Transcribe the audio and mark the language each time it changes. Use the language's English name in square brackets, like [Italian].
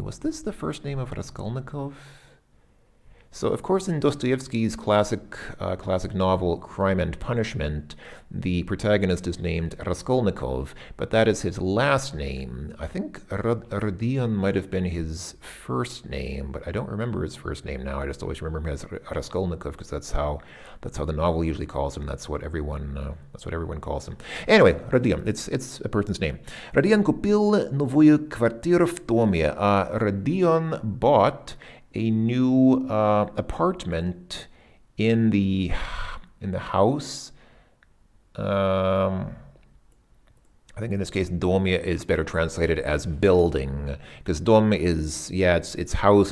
[English] Was this the first name of Raskolnikov? So, of course, in Dostoevsky's classic novel Crime and Punishment, the protagonist is named Raskolnikov, but that is his last name. I think Rodion might have been his first name, but I don't remember his first name now. I just always remember him as Raskolnikov because that's how the novel usually calls him. That's what everyone calls him. Anyway, Rodion, it's a person's name. [Russian] Rodion купил новую квартиру в доме. [English] Rodion bought a new apartment in the house. I think in this case, dom is better translated as building, because dom is it's house.